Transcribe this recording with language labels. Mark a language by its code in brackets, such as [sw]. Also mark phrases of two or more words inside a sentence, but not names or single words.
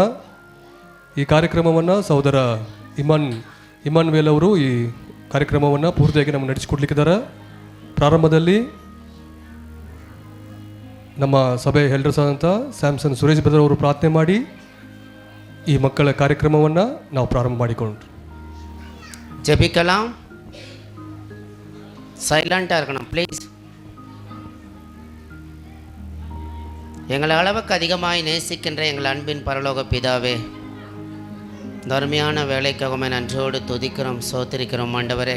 [kn] ಈ ಕಾರ್ಯಕ್ರಮವನ್ನು ಸಹೋದರ ಇಮಾನ್ವೇಲ್ ಅವರು ಈ ಕಾರ್ಯಕ್ರಮವನ್ನು ಪೂರ್ತಿಯಾಗಿ ನಮಗೆ ನಡೆಸಿಕೊಡ್ಲಿಕ್ಕಿದ್ದಾರೆ. ಪ್ರಾರಂಭದಲ್ಲಿ ನಮ್ಮ ಸಭೆ ಹೆಲ್ಡರ್ಸ್ ಆದಂಥ ಸ್ಯಾಮ್ಸನ್ ಸುರೇಶ್ ಬ್ರದರ್ ಅವರು ಪ್ರಾರ್ಥನೆ ಮಾಡಿ ಈ ಮಕ್ಕಳ ಕಾರ್ಯಕ್ರಮವನ್ನು ನಾವು ಪ್ರಾರಂಭ ಮಾಡಿಕೊಂಡ್ರು. [ta] ஜெபிக்கலாம். சைலண்டாக இருக்கணும் ப்ளீஸ். எங்களை அளவுக்கு அதிகமாய் நேசிக்கின்ற எங்கள் அன்பின் பரலோக பிதாவே, தர்மையான வேலைக்காகவே நன்றோடு துதிக்கிறோம், சோத்திரிக்கிறோம் ஆண்டவரே.